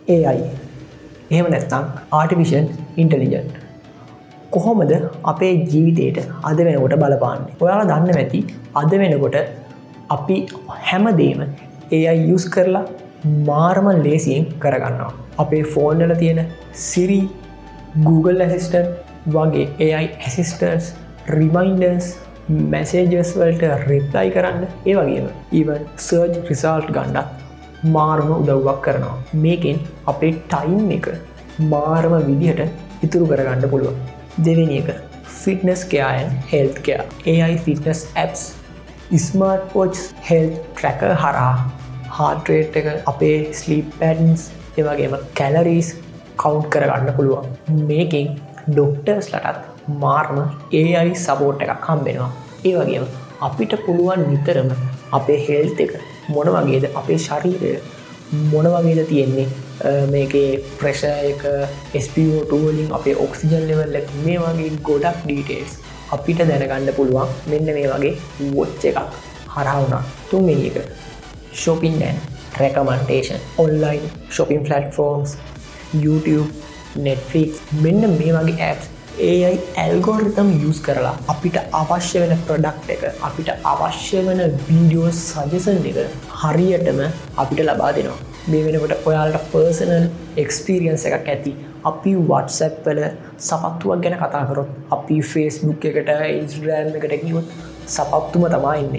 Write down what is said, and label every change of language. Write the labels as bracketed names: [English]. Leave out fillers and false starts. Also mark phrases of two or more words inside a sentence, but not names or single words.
[Sinhala] AI එහෙම නැත්නම් [English] artificial intelligent [Sinhala] කොහොමද අපේ ජීවිතයට අද වෙනකොට බලපාන්නේ? ඔයාලා දන්න ඇති අද වෙනකොට අපි හැමදේම [English] AI use [Sinhala] කරලා මාරම ලේසියෙන් කරගන්නවා. අපේ ෆෝන් වල තියෙන Siri, Google Assistant වගේ [English] AI assistants, reminders, messages [Sinhala] වලට reply කරන්න, ඒ වගේම [English] even search result [Sinhala] ගන්නත් මාරම උදව්වක් කරනවා. මේකෙන් අපේ ටයිම් එක මාරම විදිහට ඉතුරු කරගන්න පුළුවන්. [English] දෙවෙනි එක fitness care and health care. AI fitness apps, smart watch, health tracker [Sinhala] හරහා [English] heart rate [Sinhala] එක, අපේ [English] sleep patterns, [Sinhala] ඒ වගේම [English] calories count [Sinhala] කරගන්න පුළුවන්. මේකෙන් doctors ලටත් මාරම [English] AI support [Sinhala] එකක් හම්බෙනවා. ඒ වගේම අපිට පුළුවන් නිතරම අපේ health එක මොන වගේද, අපේ ශරීරය මොන වගේද තියෙන්නේ, මේකේ ප්‍රෙෂර් එක, SpO2 වලින් අපේ [English] oxygen level [Sinhala] එක, මේ වගේ ගොඩක් ඩීටේල්ස් අපිට දැනගන්න පුළුවන් මෙන්න මේ වගේ වොච් එකක් හරහා වුණා. [English] තුන්වෙනි එක shopping and recommendation. online shopping platforms, YouTube, Netflix, [Sinhala] මෙන්න මේ වගේ apps [English] AI algorithm use [Sinhala] කරලා අපිට අවශ්‍ය වෙන product එක, අපිට අවශ්‍ය වෙන [English] video suggestion [Sinhala] එක හරියටම අපිට ලබා දෙනවා. මේ වෙනකොට ඔයාලට [English] personal experience [Sinhala] එකක් ඇති. අපි WhatsApp වල සපත්තුවක් ගැන කතා කරොත්, අපි Facebook එකට, Instagram එකට ගියොත් සපත්තුම තමයි ඉන්නේ.